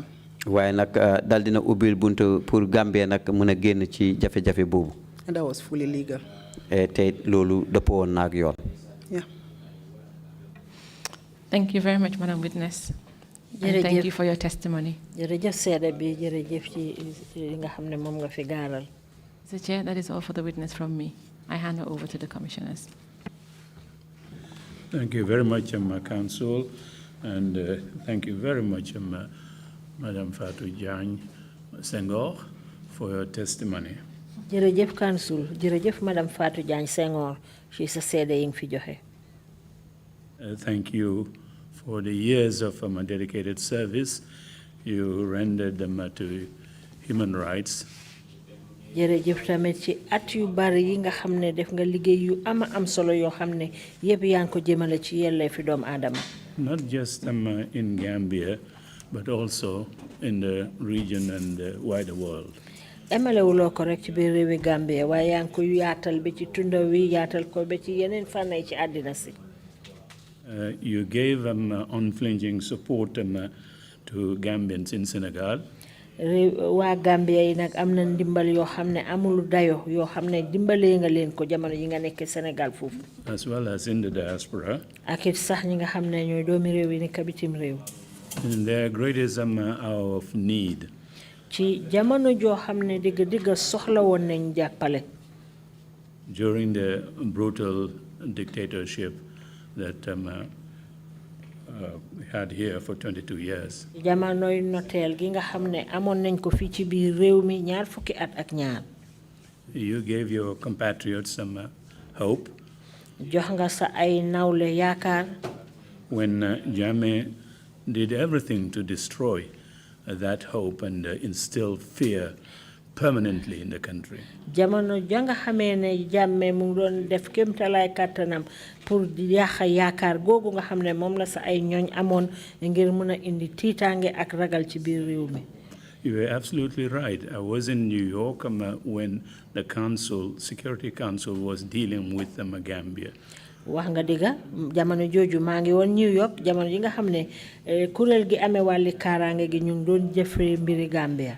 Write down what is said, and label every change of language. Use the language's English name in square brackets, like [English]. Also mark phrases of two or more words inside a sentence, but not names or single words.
[Wolof] waaye nag dal dina ubbil buntu pour Gambia nag mën a génn ci jafe-jafe boobu. [English] And that was fully legal. [Wolof] te loolu dëppoo woon na ak yoon. [English] Yeah. Thank you very much, Madam Witness. And thank you for your testimony. [Wolof] jërëjëf seede bi jërëjëf ci nga xam ne moom nga fi gaaral. [English] Mr. Chair, that is all for the witness from me. I hand it over to the commissioners. Thank you very much, Council, and thank you very much, Madam Fatou Diagne Senghor, for your testimony. [Wolof] jërëjëf Council jërëjëf Madam Fatou Diagne Senghor ci sa seede yi nga fi joxe. [English] Thank you for the years of dedicated service you rendered to human rights [Wolof] jërëjëf tamit ci at yu bari yi nga xam ne def nga liggéey yu am solo yoo xam ne yëpp yaa ngi ko jëmale ci yelleefi doomu aadama. [English] Not just in Gambia, but also in the region and the wider world. [Wolof] emalewuloo ko rek ci biir réewi Gambia waaye yaa ngi ko yaatal ba ci tunda wi yaatal ko ba ci yeneen fànn yi ci àddina si. [English] You gave unflinching support to Gambians in Senegal. [Wolof] waa Gambia yi nag am na ndimbal yoo xam ne amul dayo yoo xam ne dimbalee nga leen ko jamono yi nga nekk Sénégal foofu. [English] As well as in the diaspora. [Wolof] ak it sax ñi nga xam ne ñooy doomi réew yi nekk bitim réew. [English] In their greatest hour of need. [Wolof] ci jamono joo xam ne digg soxla woon nañ jàppale. [English] During the brutal dictatorship that we had here for 22 years. [Wolof] jamonoy noteel gi nga xam ne amoon nañ ko fii ci biir réew mi ñaar fukki at ak ñaar. [English] You gave your compatriots some hope. [Wolof] jox nga sa ay nawle yaakaar. [English] When Jammeh did everything to destroy that hope and instill fear permanently in the country. [Wolof] jamono ja nga xamee ne Jammeh mu ngi doon def kéemtalaay kàttanam pour di yàq yaakaar googu nga xam ne moom la sa ay ñooñ amoon ngir mun a indi tiitaange ak ragal ci biir réew mi. [English] You were absolutely right. I was in New York when the Security Council was dealing with Gambia. [Wolof] wax nga dëgga jamono jooju maa ngi woon New York jamono yi nga xam ne kuréel gi amee wàlli kaaraange gi ñu ngi doon jëfee mbiri Gambia.